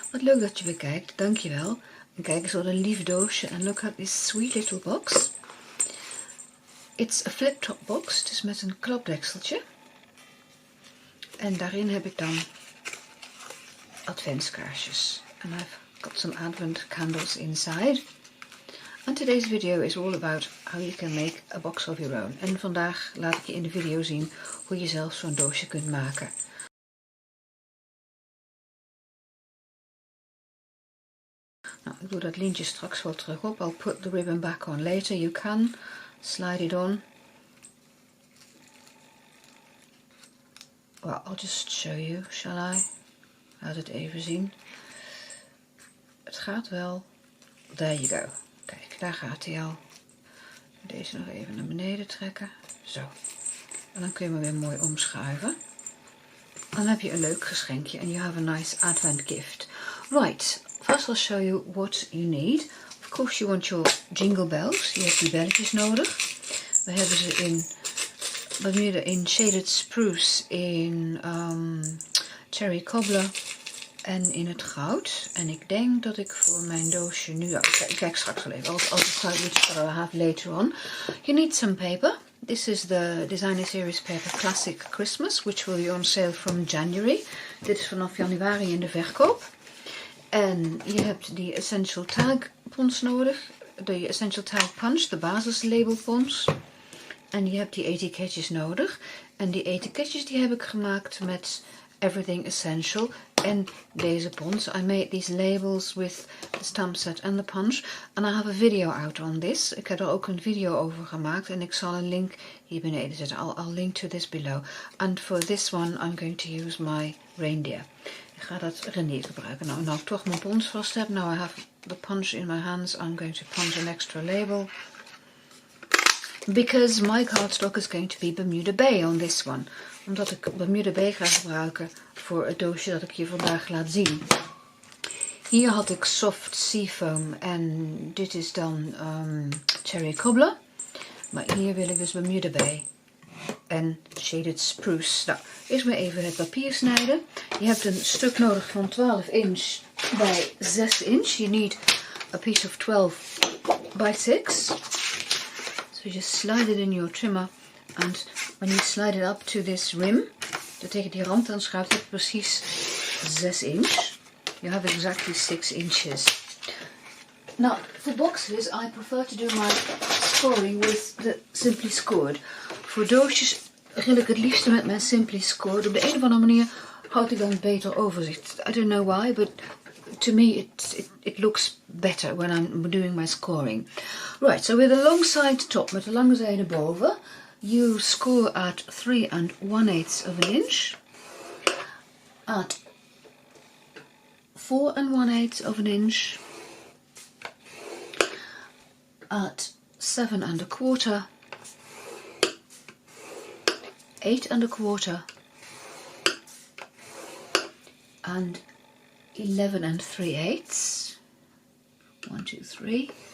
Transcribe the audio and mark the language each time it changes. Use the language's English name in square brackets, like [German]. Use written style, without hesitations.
[Dutch] Wat leuk dat je weer kijkt. Dankjewel. En kijk eens wat een lief doosje. [English] En look at this sweet little box. It's a flip-top box. [Dutch] Het is met een klapdekseltje. En daarin heb ik dan adventskaarsjes. [English] And I've got some advent candles inside. And today's video is all about how you can make a box of your own. [Dutch] En vandaag laat ik je in de video zien hoe je zelf zo'n doosje kunt maken. Nou, ik doe dat lintje straks wel terug op. [English] I'll put the ribbon back on later. You can slide it on. Well, I'll just show you, shall I? [Dutch] Laat het even zien. Het gaat wel. [English] There you go. [Dutch] Kijk, daar gaat hij al. Deze nog even naar beneden trekken. Zo. En dan kun je hem weer mooi omschuiven. Dan heb je een leuk geschenkje. [English] And you have a nice advent gift. Right. First I'll show you what you need. Of course you want your jingle bells. [Dutch] Je hebt die belletjes nodig. We hebben ze in Bermuda, in shaded spruce, in cherry cobbler en in het goud. En ik denk dat ik voor mijn doosje nu... kijk straks wel even. [English] I'll decide which color I have later on. You need some paper. This is the Designer Series Paper Classic Christmas, which will be on sale from January. [Dutch] Dit is vanaf januari in de verkoop. En je hebt die Essential Tag pons nodig. De Essential Tag Punch, de basislabelpons. En je hebt die etiketjes nodig. En die etiketjes die heb ik gemaakt met Everything Essential en deze pons. [English] I made these labels with the stamp set and the punch. And I have a video out on this. [Dutch] Ik heb er ook een video over gemaakt. En ik zal een link hier beneden zetten. [English] I'll link to this below. And for this one I'm going to use my reindeer. [Dutch] Ik ga dat reindeer gebruiken. Nou ik toch mijn pons vast heb. [English] Now I have the punch in my hands. I'm going to punch an extra label. Because my cardstock is going to be Bermuda Bay on this one. [Dutch] Omdat ik Bermuda Bay ga gebruiken voor het doosje dat ik je vandaag laat zien. Hier had ik soft seafoam en dit is dan cherry cobbler. Maar hier wil ik dus Bermuda Bay en shaded spruce. Nou, eerst maar even het papier snijden. Je hebt een stuk nodig van 12 inch bij 6 inch. [English] You need a piece of 12 by 6. So just slide it in your trimmer. And when you slide it up to this rim, [Dutch] dat tegen die rand aanschuift, heb je precies 6 inch. [English] You have exactly 6 inches. Now, for boxes, I prefer to do my scoring with the Simply Scored. [Dutch] Voor doosjes gil ik het liefste met mijn Simply Scored. Op de een of andere manier houd ik dan een beter overzicht. [English] I don't know why, but to me it looks better when I'm doing my scoring. Right, so with a long side top, [Dutch] met de lange zijde boven, [English] you score at 3 1/8 of an inch, at 4 1/8 of an inch, at 7 1/4, 8 1/4, and 11 3/8. 1, 2, 3.